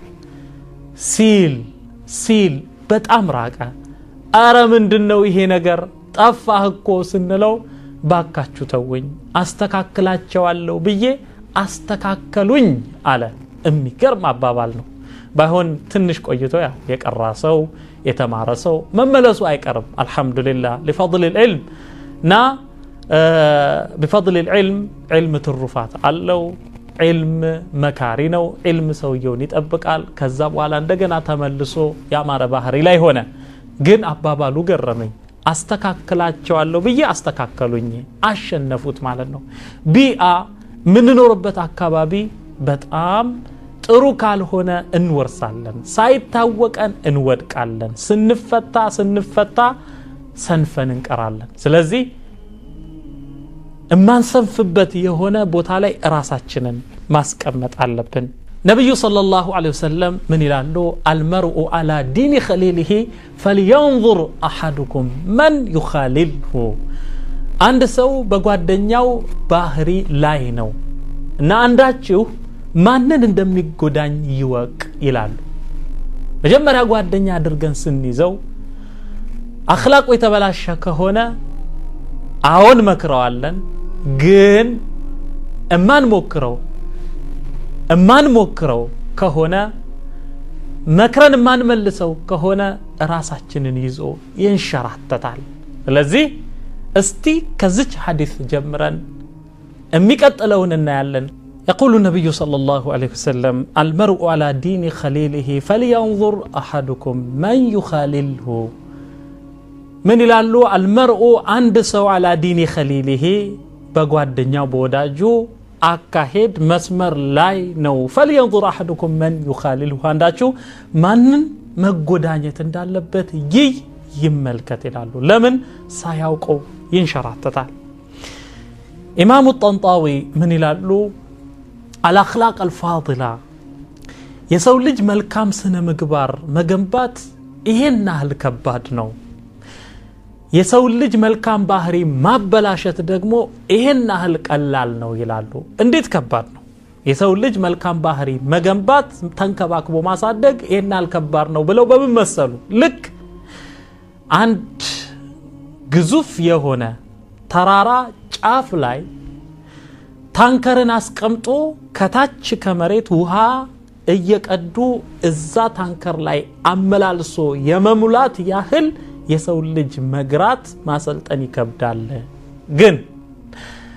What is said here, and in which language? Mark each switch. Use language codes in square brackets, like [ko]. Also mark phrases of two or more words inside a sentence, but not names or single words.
[am] ሲል በጣም ራቀ አረ ምንድነው ይሄ ነገር ጠፋህ እኮ ስንለው ባካችሁ ተወኝ አስተካክላቸዋለሁ ብዬ አስተካከሉኝ አለ የሚገርም አባባል ነው ባይሆን ትንሽ ቆይቶ ያ የቀራ ሰው የተማረ ሰው መመለሱ አይቀርም አልহামዱሊላህ [ar] لفضل العلم [am] ና [ar] بفضل العلم [am] علم ትሩፋት አለው علم መካሪ ነው علم ሰውየውን ይጠብቃል ከዛ በኋላ እንደገና ተመልሶ ያማረ ባህሪ ላይ ሆነ ግን አባባሉ ገረመኝ አስተካክላቸዋለሁ ብዬ አስተካከሉኝ አሸነፉት ማለት ነው ቢአ ምን ኖርበት አካባቢ በጣም ጥሩ ካልሆነ እንወርሳለን ሳይታወቀን እንወድቃለን ስንፈታ ሰንፈን እንቀራለን ስለዚህ እማንሰንፍበት የሆነ ቦታ ላይ ራሳችንን ማስቀመጥ አለብን ነብዩ [ar] صلى الله عليه [am] ወሰለም ምን ይላሉ [ar] المرء على دين خليله فلينظر احدكم من يخالله [am] አንድ ሰው በጓደኛው ባህሪ ላይ ነው እና አንዳችሁ ማንን እንደሚጎዳኝ ይወቅ ይላሉ መጀመሪያ ጓደኛ አድርገን ስንይዘው አኽላቁ የተበላሸ ከሆነ አሁን መክረዋለን ግን እማን ሞክረው ከሆነ መክረን ማን መልሰው ከሆነ ራሳችንን ይዞ ይንሸራተታል ስለዚህ እስቲ ከዚህ ሐዲስ ጀምረን የሚቀጥለውን እናያለን [ar] يقول النبي صلى الله عليه وسلم المرء على دين خليله فلينظر أحدكم من يخالله [am] من ይላሉ [ar] المرء عند سو على دين خليله [am] በጓደኛው በወዳጁ አካሄድ መስመር ላይ ነው [ar] فلينظر أحدكم من يخالله [am] አንዳችሁ ማንን መጎዳኘት እንዳለበት ይመልከት ይላሉ ለምን ሳያውቀው ይንሸራተታል ኢማሙ ጠንጣዊ ምን ይላሉ [ar] الاخلاق الفاضله [am] የሰው ልጅ መልካም ስነ ምግባር መገንባት ይሄን ያህል ከባድ ነው የሰው ልጅ መልካም ባህሪ ማበላሸት ደግሞ ይሄን ያህል ቀላል ነው ይላሉ እንዴት ከባድ ነው የሰው ልጅ መልካም ባህሪ መገንባት ተንከባክቦ ማሳደግ ይሄን ያህል ከባድ ነው ብለው በመመሰሉ ልክ አንድ ግዙፍ የሆነ ተራራ ጫፍ ላይ ታንከርን አስቀምጦ ከታች ከመሬት ውሃ እየቀዱ እዛ ታንከር ላይ አመላልሶ የመሙላት ያህል የሰው ልጅ መግራት ማሰልጠን ይከብዳል ግን